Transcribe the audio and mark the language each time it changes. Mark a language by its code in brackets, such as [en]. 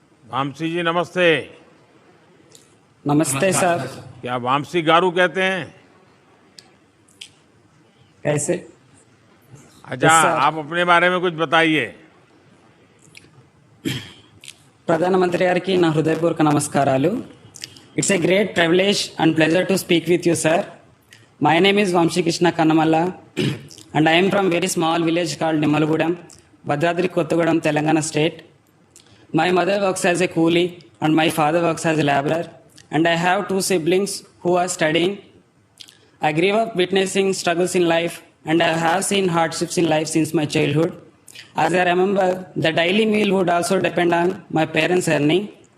[hi] वामसी जी नमस्ते। नमस्ते सर। क्या वामसी गारू कहते हैं? कैसे? अच्छा, आप अपने बारे में कुछ बताइए। [te] ప్రధానమంత్రి గారికి నా హృదయపూర్వక నమస్కారాలు. [en] It's a great privilege and pleasure to speak with you sir. My name is Vamshi Krishna Kannamalla and I'm from very small village called Nimmalagudem, Bhadradri Kothagudem, Telangana state. My mother works as a coolie and my father works as a laborer, and I have 2 siblings who are studying. I grew up witnessing struggles in life and I have seen hardships in life since my childhood. As I remember, the daily meal would also depend on my parents' earning.